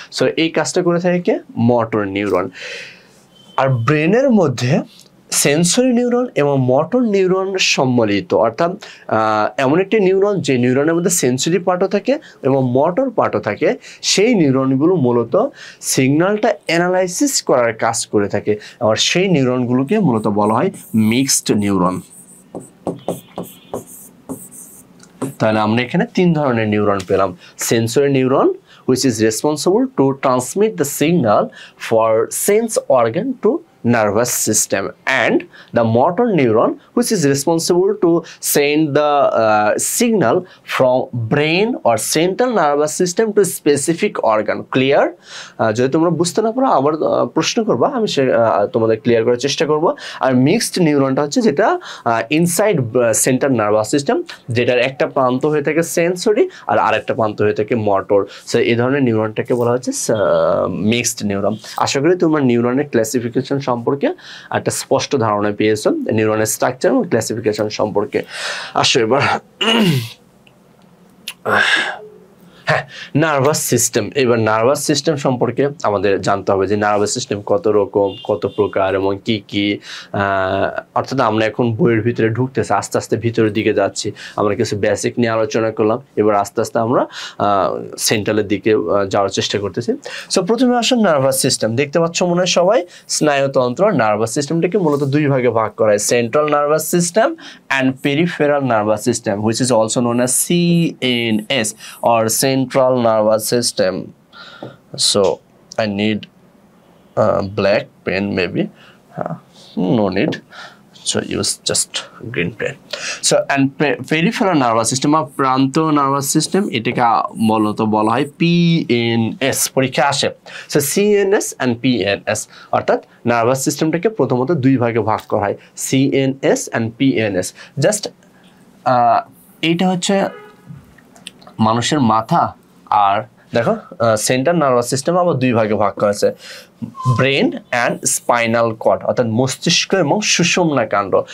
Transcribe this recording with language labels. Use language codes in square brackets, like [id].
[bn] So এই কাজটা করে থাকে মোটর নিউরন। আর ব্রেনের মধ্যে সেন্সরি নিউরন এবং মোটর নিউরন সম্মিলিত, অর্থাৎ এমন একটি নিউরন যে নিউরনের মধ্যে সেন্সরি পার্টও থাকে এবং মোটর পার্টও থাকে, সেই নিউরনগুলো মূলত সিগন্যালটা অ্যানালাইসিস করার কাজ করে থাকে। আর সেই নিউরনগুলোকে মূলত বলা হয় মিক্সড নিউরন। তাহলে আমরা এখানে 3 ধরনের নিউরন পেলাম। [en] Sensory neuron which is responsible to transmit the signal for sense organ to nervous system, and the motor neuron which is responsible to send the signal from brain or central nervous system to specific organ. Clear? [bn] যদি তোমরা বুঝতে না পারো আবার প্রশ্ন করবা, আমি তোমাদের ক্লিয়ার করার চেষ্টা করব। আর মিক্সড নিউরনটা হচ্ছে যেটা ইনসাইড সেন্ট্রাল নার্ভাস সিস্টেম, যেটার একটা প্রান্ত হয়ে থাকে সেন্সরি আর আরেকটা প্রান্ত হয়ে থাকে মোটর। সো এই ধরনের নিউরনটাকে বলা হচ্ছে মিক্সড নিউরন। আশা করি তোমরা নিউরনের ক্লাসিফিকেশন সম্পর্কে একটা স্পষ্ট ধারণা পেয়েছো, নিউরনের স্ট্রাকচার এবং ক্লাসিফিকেশন সম্পর্কে। আসো এবার হ্যাঁ, নার্ভাস সিস্টেম। এবার নার্ভাস সিস্টেম সম্পর্কে আমাদের জানতে হবে যে নার্ভাস সিস্টেম কত রকম, কত প্রকার এবং কি কি। অর্থাৎ আমরা এখন বইয়ের ভিতরে ঢুকতেছি, আস্তে আস্তে ভিতরের দিকে যাচ্ছি। আমরা কিছু বেসিক নিয়ে আলোচনা করলাম, এবার আস্তে আস্তে আমরা সেন্ট্রালের দিকে যাওয়ার চেষ্টা করতেছি। সো প্রথমে আসুন নার্ভাস সিস্টেম। দেখতে পাচ্ছ মনে হয় সবাই স্নায়ুতন্ত্র। নার্ভাস সিস্টেমটাকে মূলত 2 ভাগে ভাগ করা হয়, central nervous system and peripheral nervous system, [en] Which is also known as CNS or central nervous system. So I need a black pen maybe, no need, so use just green pen. So and peripheral nervous system or [bn] প্রান্ত nervous system, এটাকে মূলত বলা হয় PNS। পরীক্ষা আসে। So CNS and PNS, অর্থাৎ nervous সিস্টেমটাকে প্রথমত 2 ভাগে ভাগ করা হয়, CNS and PNS। জাস্ট এইটা হচ্ছে মানুষের মাথা, আর দেখো সেন্ট্রাল নার্ভাস সিস্টেম আবার 2 ভাগে ভাগ করা আছে, ব্রেন অ্যান্ড স্পাইনাল কর্ড, অর্থাৎ মস্তিষ্ক এবং সুষুম্না কাণ্ড।